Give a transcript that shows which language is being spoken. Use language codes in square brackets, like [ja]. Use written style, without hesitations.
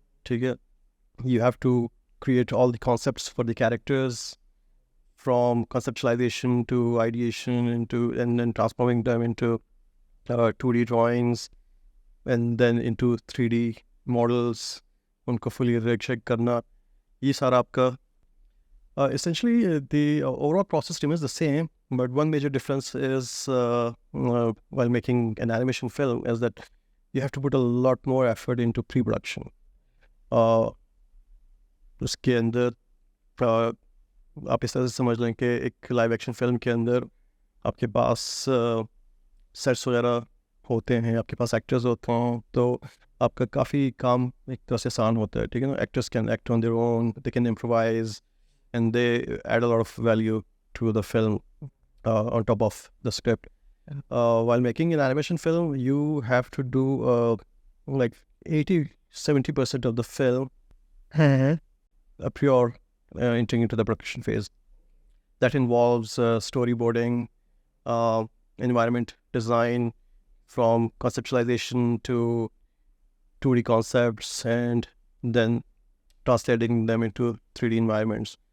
[en] You have to create all the concepts for the characters, from conceptualization to ideation and then transforming them into 2D drawings and then into 3D models, [hi] उनको fully rig करना, ये सारा आपका [en] essentially the overall process remains the same, but one major difference is while making an animation film is that you have to put a lot more effort into pre-production. [hi] उसके अंदर आप इस तरह से समझ लें कि एक लाइव एक्शन फिल्म के अंदर आपके पास सेट्स वगैरह होते हैं, आपके पास एक्टर्स होते हैं, तो आपका काफ़ी काम एक तरह से आसान होता है. ठीक है ना. [en] Actors can act on their own, they can improvise and they add a lot of value to the film on top of the script. While making an animation film, you have to do like 80-70% of the film a pure entering into the production phase. That involves storyboarding, environment design, from conceptualization to 2D concepts, and then translating them into 3D environments.